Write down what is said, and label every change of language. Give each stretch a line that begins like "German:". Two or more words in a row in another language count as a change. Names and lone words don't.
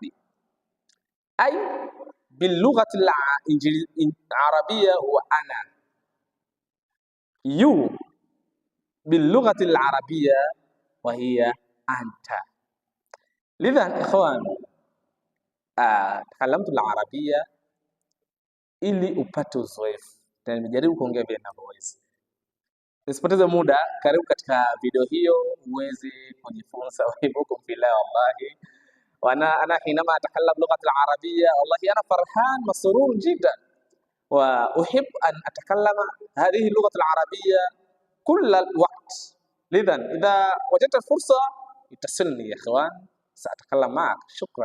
Arabic: أي باللغة العربية هو أنا، يو باللغة العربية وهي أنت. لذا إخوان، تكلمت العربية
Swahili: ili upate uzoefu, na nimejaribu kuongea vile ninavyoweza. Nisipoteze muda, karibu katika video hiyo uweze kujifunza.
Arabic: أحبكم في الله والله، وأنا حينما أتكلم اللغة العربية والله أنا فرحان مسرور جدا، وأحب أن أتكلم هذه اللغة العربية كل الوقت. لذا إذا وجدت فرصة اتصلني يا إخوان، سأتكلم معك. شكرا.